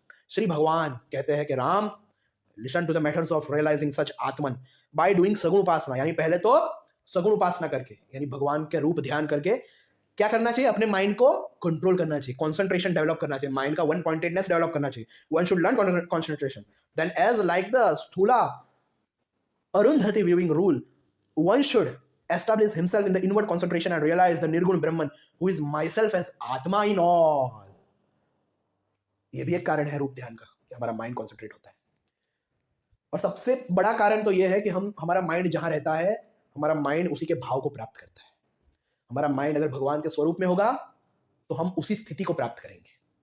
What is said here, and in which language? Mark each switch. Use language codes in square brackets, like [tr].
[hi] श्री भगवान कहते हैं कि Ram, [en] listen to the methods of realizing such atman by doing [hi] सगुण उपासना, यानी पहले तो सगुण उपासना करके, यानी भगवान के रूप ध्यान करके क्या करना चाहिए, अपने माइंड को कंट्रोल करना चाहिए, कंसंट्रेशन डेवलप करना चाहिए, माइंड का वन पॉइंटेडनेस डेवलप करना चाहिए। [en] One should learn concentration, then as like the sthula Arundhati viewing rule, one should establish himself in the inward concentration and realize the nirgun brahman who is myself as atma in all। [hi] ये भी एक कारण है रूप ध्यान का कि हमारा माइंड कॉन्सेंट्रेट होता है। और सबसे बड़ा कारण तो ये है कि हमारा माइंड जहां रहता है, हमारा माइंड उसी के भाव को प्राप्त करता है। हमारा माइंड अगर भगवान के स्वरूप में होगा तो हम उसी स्थिति को प्राप्त करेंगे।